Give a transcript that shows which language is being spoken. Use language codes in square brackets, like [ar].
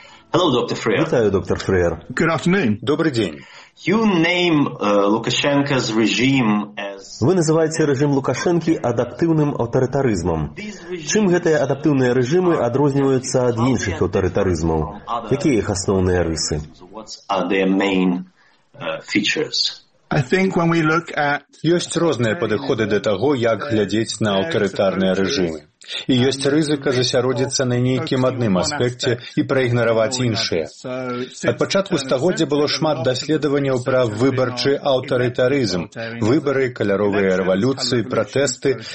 [en] Hello, Dr. Frere. [be] Вітаю, Dr. Frere. [en] Good afternoon. [ru] Добрый день. [en] You name Lukashenko's regime as... [be] Вы называеце рэжым Лукашэнкі адаптыўным аўтарытарызмам. Чым гэтыя адаптыўныя рэжымы адрозніваюцца ад іншых аўтарытарызмаў? Якія іх асноўныя рысы? [en] What are their main features? I think when we look at... [be] Ёсць розныя падыходы да таго, як глядзець на аўтарытарныя рэжымы. І ёсць рызыка засяродзіцца на нейкім адным аспекце і праігнараваць іншыя. Ад пачатку стагоддзя было шмат даследаванняў пра выбарчы аўтарытарызм, выбары, каляровыя рэвалюцыі, пратэсты.